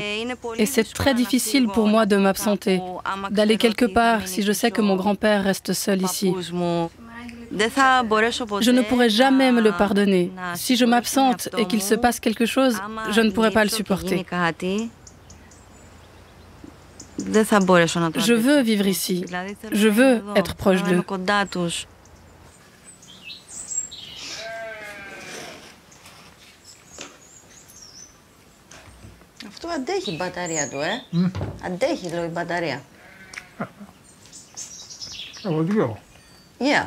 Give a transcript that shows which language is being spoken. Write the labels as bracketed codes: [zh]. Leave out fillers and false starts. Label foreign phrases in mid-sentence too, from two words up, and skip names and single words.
[fr] Et c'est très difficile pour moi de m'absenter, d'aller quelque part si je sais que mon grand-père reste seul ici. Je ne pourrai jamais me le pardonner. Si je m'absente et qu'il se passe quelque chose, je ne pourrai pas le supporter. Je veux vivre ici. Je veux être proche d'eux. [el] Αυτό αντέχει η μπαταρία του, Αντέχει, λέω, η μπαταρία. Από δυο. Yeah.